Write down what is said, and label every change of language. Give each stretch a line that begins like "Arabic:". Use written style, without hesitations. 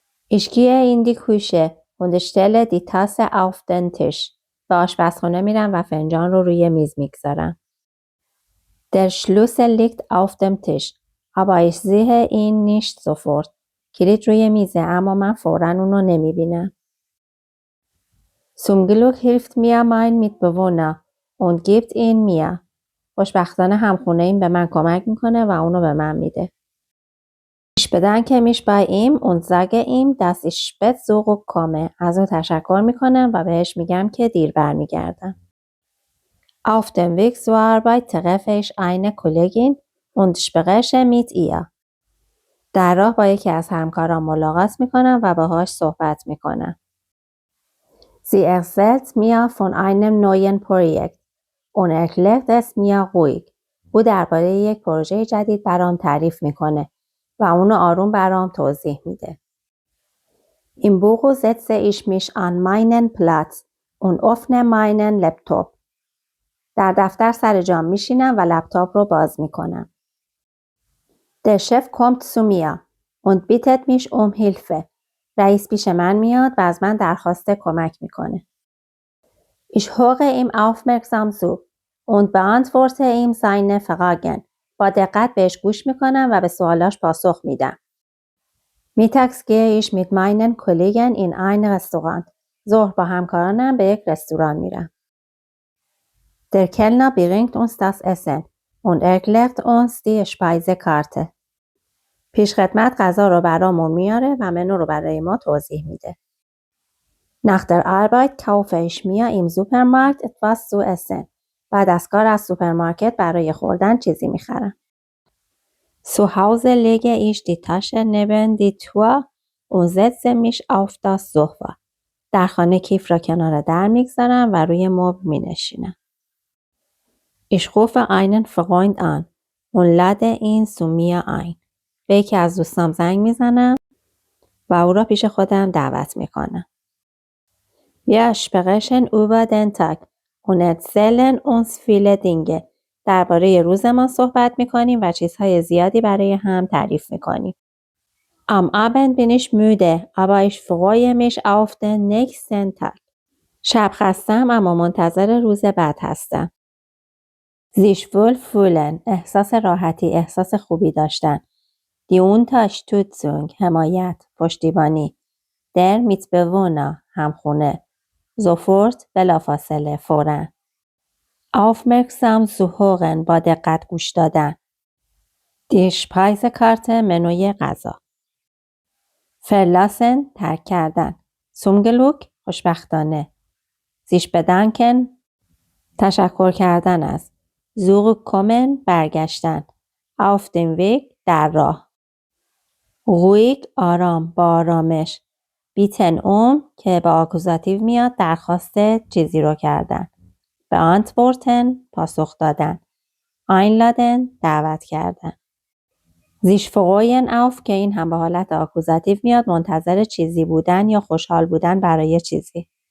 German: Ich gehe in die Küche und stelle die Tasse auf den Tisch.
Persian: به آشپزخونه میرم و فنجان رو روی میز میگذارم.
German: Der Schlüssel liegt auf dem Tisch, aber ich sehe ihn nicht sofort.
Persian: کلید روی میزه اما من فوراً اونو نمیبینم.
German: Zum Glück hilft mir mein Mitbewohner und gibt ihn mir.
Persian: خوشبختانه همخونه این به من کمک میکنه و اونو به من میده.
German: Ich bedanke mich bei ihm und sage ihm, dass ich spät zurückkomme.
Persian: از او تشکر میکنم و بهش میگم که دیر برمیگردم.
German: Auf dem Weg zur Arbeit treffe ich eine Kollegin und spreche mit ihr.
Persian: در راه با یکی از همکاران ملاقات میکنم و باهاش صحبت میکنم.
German: Sie erzählt mir von einem neuen Projekt und erklärt es mir ruhig.
Persian: او درباره یک پروژه جدید برام تعریف میکنه و اونو آروم برام توضیح میده.
German: Im Büro setze ich mich an meinen Platz und öffne meinen Laptop.
Persian: در دفتر سر جام میشینم و لپتاپ رو باز میکنم.
German: Der Chef kommt zu mir und bittet mich um Hilfe.
Persian: رئیس پیش من میاد و از من درخواست کمک میکنه.
German: Ich höre ihm aufmerksam zu und beantworte ihm seine Fragen.
Persian: با دقت بهش گوش میکنم و به سوالاش پاسخ میدم.
German: Mittags gehe ich mit meinen Kollegen in ein Restaurant.
Persian: ظهر با همکارانم به یک رستوران میرم.
German: Der Kellner bringt uns das Essen und erklärt uns die Speisekarte.
Persian: پیشخدمت غذا رو برامون میاره و منو رو برای ما توضیح میده.
German: Nach der Arbeit kaufe ich mir im Supermarkt etwas zu essen.
Persian: بعد از کار از سوپرمارکت برای خوردن چیزی میخرم.
German: Zu Hause lege ich die Tasche neben die Tür und setze mich auf das Sofa.
Persian: در خانه کیف را کنار در میگذارم و روی مبل مینشینم.
German: Ich rufe einen Freund an und lade ihn zu mir ein.
Persian: به یکی از دوستام زنگ میزنم و او را پیش خودم دعوت میکنم.
German: Wir sprechen über den Tag und erzählen uns viele Dinge.
Persian: درباره روزمان صحبت میکنیم و چیزهای زیادی برای هم تعریف میکنیم.
German: Am Abend bin ich müde, aber ich freue mich auf den nächsten Tag.
Persian: شب خستم اما منتظر روز بعد هستم.
German: Sich wohlfühlen،
Persian: احساس راحتی، احساس خوبی داشتن.
German: Die Unterstützung،
Persian: حمایت، پشتیبانی.
German: Der Mitbewohner،
Persian: همخونه. Sofort، بلافاصله، فوراً.
German: Aufmerksam zuhören،
Persian: با دقت گوش دادن.
German: Die Speisekarte،
Persian: منوی غذا. Verlassen، ترک کردن.
German: Zum Glück،
Persian: خوشبختانه.
German: Sich bedanken،
Persian: تشکر کردن است. Zurückkommen، برگشتن.
German: Auf dem Weg،
Persian: در راه. Ruhig، آرام، با آرامش. Bitten که با آکوزاتیو میاد درخواست چیزی رو کردن. Beantworten، پاسخ دادن. Einladen، دعوت کردن.
German: Sich freuen auf
Persian: که این هم به حالت آکوزاتیو میاد منتظر چیزی بودن یا خوشحال بودن برای چیزی.